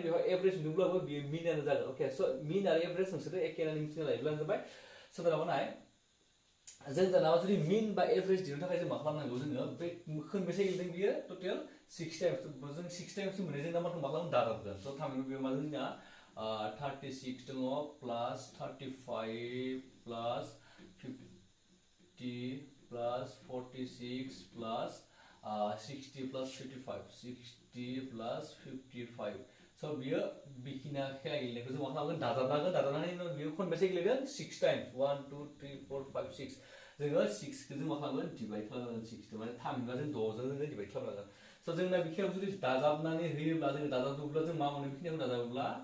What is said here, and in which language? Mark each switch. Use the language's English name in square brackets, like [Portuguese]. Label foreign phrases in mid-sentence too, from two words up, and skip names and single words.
[Bodo] बेवहाय एभारेज नुब्लाबो बियो मिनानो जागोन अके स' मिन आरो एभारेज नोंसोरो एके होननानै मिथिना लायोब्लानो जाबाय स' दाना नाय जों दाना जुदि मिन बा एभारेज दिहुननो थाखाय जों मा खालामनांगौ जोङो बे खनबेसे गेलेदों बियो टटेल 6 टाइम्स जों 6 टाइम्स मोननाय जों नाम्बारखौ मा खालामो दाजाबगोन स' थामहिनबा बेयाव मा जोंना 36 दङ प्लास 35 प्लास 50 प्लास 46 प्लास 60 plus 55 60 plus 55 so बियो बिखिना खेला गेलेनायखौ जों मा खालामगोन दाजाबनानै बियो खनबेसे गेलेदों 6 टाइम्स 1 2 3 4 5 6 जोङो 6 खौ जों मा खालामगोन डिभाइड खालामगोन 6 माने थामहिनबा जों 6 जों जोङो डिभाइड खालामगोन स' जोंना बिखियाव जुदि दाजाबनानै होयोब्ला जों दाजाबोब्ला जों मा मोनो बिखिनिखौ दाजाबोब्ला